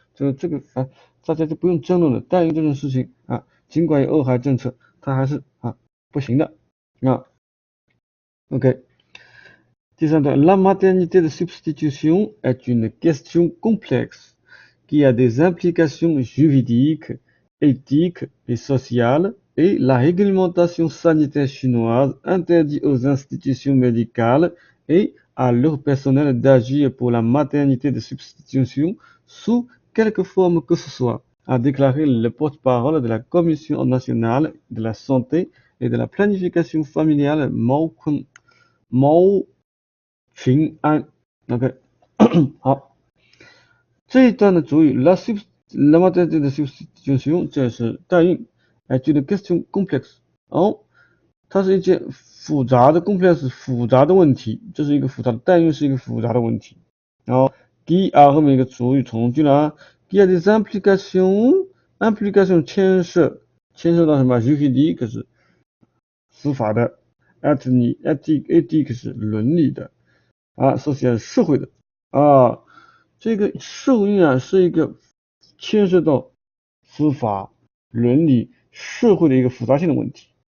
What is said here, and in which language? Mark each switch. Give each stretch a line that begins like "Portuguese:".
Chinese: 这个大家就不用争论了。代孕这种事情啊，尽管有二孩政策，它还是不行的啊。
English: OK。
Chinese: 第三段，
French: la maternité de substitution est une question complexe qui a des implications juridiques, éthiques et sociales, et la réglementation sanitaire chinoise interdit aux institutions médicales et à leur personnel d'agir pour la maternité de substitution sous quelque forme que ce soit, a déclaré le porte-parole de la Commission nationale de la santé et de la planification familiale Mao
Chinese: Qing'an。OK， 好，这一段的主语
French: la maternité de substitution
Chinese: 这是代孕，这个
French: question complexe，
Chinese: 它是一件复杂的
English: complex
Chinese: 复杂的问题，这是一个复杂的代孕是一个复杂的问题。然后
French: qui a
Chinese: 后面一个主语从句了
French: qui a des implications
Chinese: 牵涉到什么
French: juridique
Chinese: 是司法的
French: ethique
Chinese: 是伦理的
French: social
Chinese: 社会的这个受孕是一个牵涉到司法、伦理、社会的一个复杂性的问题。